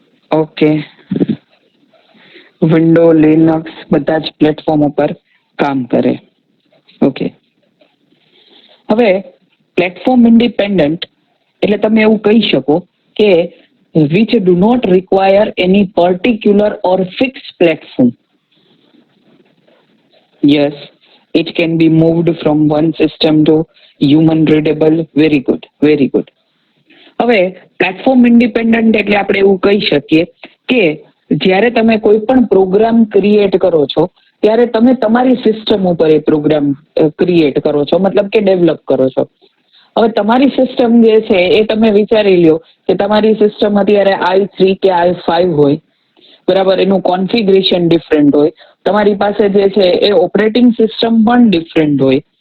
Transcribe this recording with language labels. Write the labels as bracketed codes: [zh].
[gu] Okay, window Linux બધા જ platform ઉપર કામ કરે. ઓકે, હવે પ્લેટફોર્મ ઇન્ડિપેન્ડન્ટ એટલે તમે એવું કહી શકો કે [en] which do not require any particular or fixed platform. Yes, it can be moved from one system to human readable. Very good, very good. [gu] હવે પ્લેટફોર્મ ઇન્ડિપેન્ડન્ટ એટલે આપણે એવું કહી શકીએ કે જ્યારે તમે કોઈ પણ પ્રોગ્રામ ક્રિએટ કરો છો ત્યારે તમે તમારી સિસ્ટમ ઉપર એ પ્રોગ્રામ ક્રિએટ કરો છો, મતલબ કે ડેવલપ કરો છો. હવે તમારી સિસ્ટમ જે છે એ તમે વિચારી લ્યો કે તમારી સિસ્ટમ અત્યારે i3 કે i5 હોય, બરાબર, એનું કોન્ફિગરેશન ડિફરન્ટ હોય. તમારી પાસે જે છે એ ઓપરેટિંગ સિસ્ટમ પણ ડિફરન્ટ હોય.